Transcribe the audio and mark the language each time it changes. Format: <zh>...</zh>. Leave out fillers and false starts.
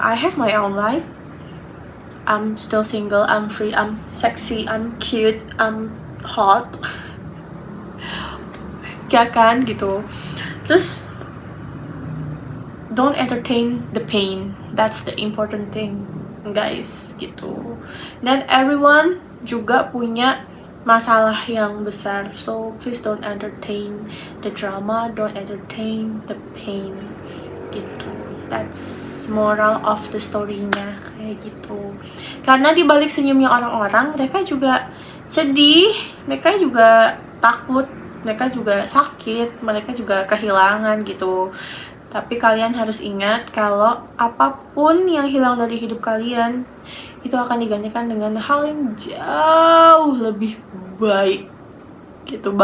<en>I have my own life. I'm still single, I'm free, I'm sexy, I'm cute, I'm hot.</en> <id>Ya kan gitu. Terus</id> <en>don't entertain the pain. That's the important thing, guys, gitu.</en> <id>Dan everyone juga punya masalah yang besar.</id> <en>So please don't entertain the drama, don't entertain the pain. Gitu. That's moral of the story-nya, kayak gitu.</en> <id>Karena dibalik senyumnya orang-orang, mereka juga sedih, mereka juga takut, mereka juga sakit, mereka juga kehilangan gitu. Tapi kalian harus ingat kalau apapun yang hilang dari hidup kalian itu akan digantikan dengan hal yang jauh lebih baik gitu.</id>